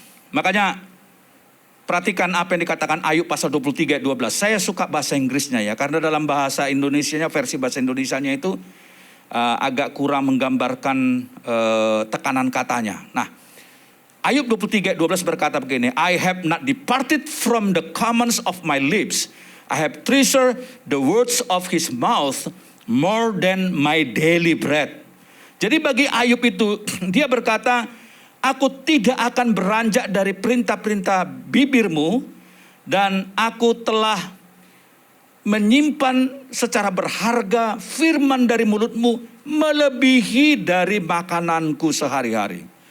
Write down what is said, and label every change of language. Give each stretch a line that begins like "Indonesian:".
Indonesian: Makanya perhatikan apa yang dikatakan Ayub pasal 23 ayat 12. Saya suka bahasa Inggrisnya ya, karena dalam bahasa Indonesianya, versi bahasa Indonesianya itu agak kurang menggambarkan tekanan katanya. Nah, Ayub 23 ayat 12 berkata begini,
English: I have not departed from the commands of my lips. I have treasured the words of his mouth more than my daily bread.
Indonesian: Jadi bagi Ayub itu, dia berkata, aku tidak akan beranjak dari perintah-perintah bibirmu, dan aku telah menyimpan secara berharga firman dari mulutmu melebihi dari makananku sehari-hari.